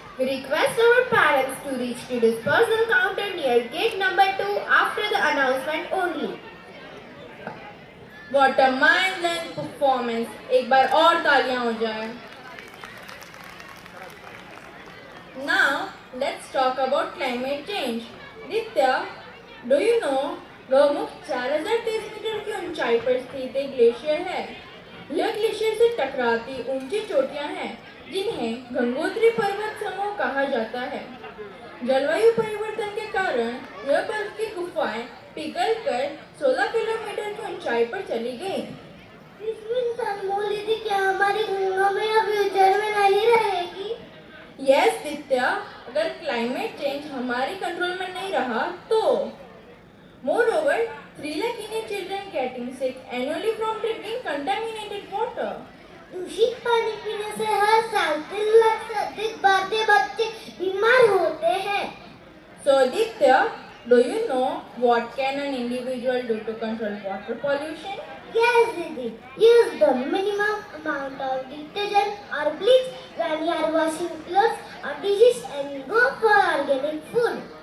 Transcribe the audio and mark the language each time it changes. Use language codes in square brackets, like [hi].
[en] We request our parents to reach to dispersal counter near gate number 2 after the announcement only. What a mind-blowing performance! [hi] एक बार और तालियां हो जाए. [en] Now let's talk about climate change. [hi] Ditya, [en] do you know [hi] Gaumukh 4023 metre की ऊंचाई पर स्थित एक ग्लेशियर है. यह ग्लेशियर से टकराती ऊंची चोटियां हैं जिन्हें गंगोत्री पर्वत समूह कहा जाता है. जलवायु परिवर्तन के कारण यह बर्फ की गुफाएं पिघलकर 16 किलोमीटर की ऊंचाई पर चली गई. क्या हमारी गंगा में अब फ्यूचर में नहीं रहेगी? [en] yes [hi] दित्या, अगर क्लाइमेट चेंज हमारी कंट्रोल में नहीं रहा तो. [en] Moreover, 3 lakh Indian children getting sick annually from drinking contaminated water. [hi] दूषित पानी पीने से हर साल 3 लाख से अधिक भारतीय बच्चे बीमार होते हैं. [en] So Ditya, do you know what can an individual do to control water pollution? Yes, Didi. Use the minimum amount of detergent or bleach when you are washing clothes or dishes and go for organic food.